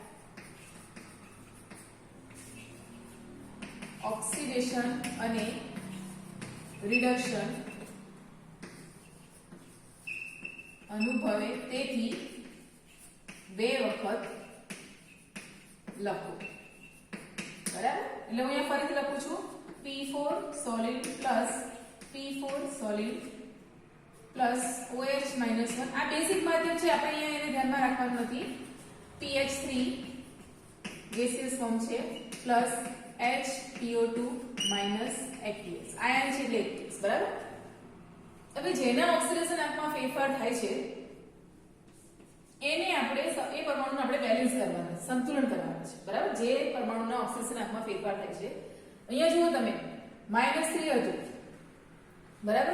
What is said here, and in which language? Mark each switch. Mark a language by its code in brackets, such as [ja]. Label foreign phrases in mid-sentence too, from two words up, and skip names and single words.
[gu] ઓક્સિડેશન અને રિડક્શન અનુભવે, તેથી બે વખત લખો, બરાબર. એટલે હું અહીંયા ફરીથી લખું છું [en] P4 solid plus P4 solid plus OH minus 1. [gu] આ બેસિક માધ્યમ છે, આપણે અહીંયા એને ધ્યાનમાં રાખવાનું નથી. [en] PH3 gaseous form છે plus HPO2 minus aqueous. [gu] આયન છે એટલે aqueous, બરાબર. હવે જેના ઓક્સિડેશન આંકમાં ફેરફાર થાય છે એને આપણે એ પરમાણુને આપણે બેલેન્સ કરવાના છે, સંતુલન કરવાના છે, બરાબર. જે પરમાણુના ઓક્સિડેશન આંકમાં ફેરફાર થાય છે, અહીંયા જુઓ તમે -3 હતું, બરાબર.